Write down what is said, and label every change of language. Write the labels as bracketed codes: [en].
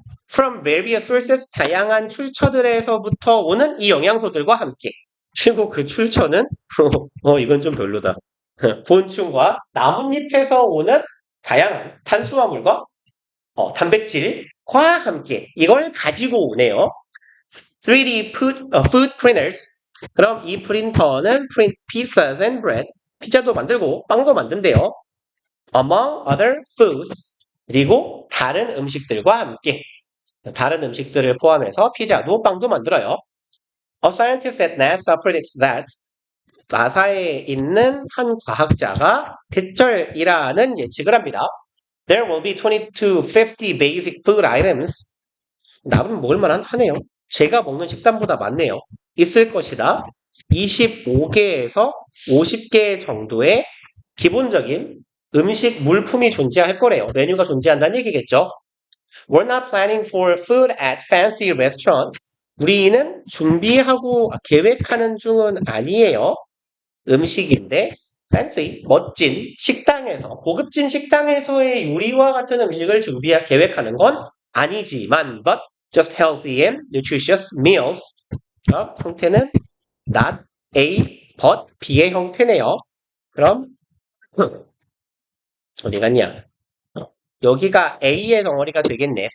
[en] From various sources, [ko] 다양한 출처들에서부터 오는 이 영양소들과 함께. 그리고 그 출처는 이건 좀 별로다. 곤충과 나뭇잎에서 오는 다양한 탄수화물과 단백질과 함께 이걸 가지고 오네요. [en] 3D food printers. [ko] 그럼 이 프린터는 [en] print pizzas and bread. [ko] 피자도 만들고 빵도 만든대요. [en] Among other foods. [ko] 그리고 다른 음식들과 함께. 다른 음식들을 포함해서 피자도 빵도 만들어요. [en] A scientist at NASA predicts that [ko] 나사에 있는 한 과학자가 대절이라는 예측을 합니다. [en] There will be 20 to 50 basic food items. [ko] 나름 먹을 만한 하네요. 제가 먹는 식단보다 많네요. 있을 것이다. 25개에서 50개 정도의 기본적인 음식 물품이 존재할 거래요. 메뉴가 존재한다는 얘기겠죠. [en] We're not planning for food at fancy restaurants. [ko] 우리는 준비하고 계획하는 중은 아니에요. 음식인데 fancy, 멋진 식당에서 고급진 식당에서의 요리와 같은 음식을 계획하는 건 아니지만 [en] but just healthy and nutritious meals. [ko] 형태는 not A, but B의 형태네요. 그럼 어디 갔냐? 여기가 A의 덩어리가 되겠네.